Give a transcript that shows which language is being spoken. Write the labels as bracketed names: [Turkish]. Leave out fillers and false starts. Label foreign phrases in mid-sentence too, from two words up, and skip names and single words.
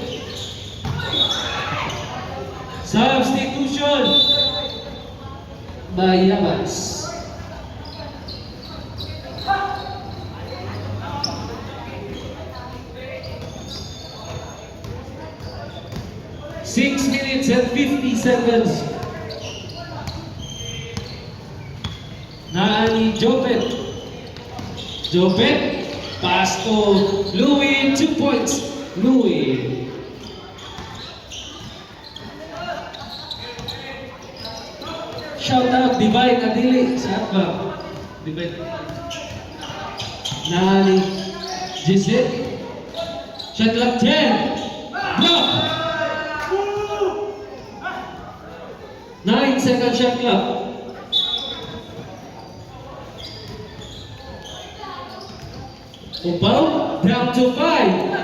[English] Substitution. Bayabas. Six minutes and 50 seconds. Nani Jopet. Jopet, pass to Louis, 2 points. Louis. Shout out, Divine Adili. [Filipino] Saan ba? [English] Divine. Nani Giselle. Shot clock 10. Block. 9-second shot clock. Upaw, down to 5.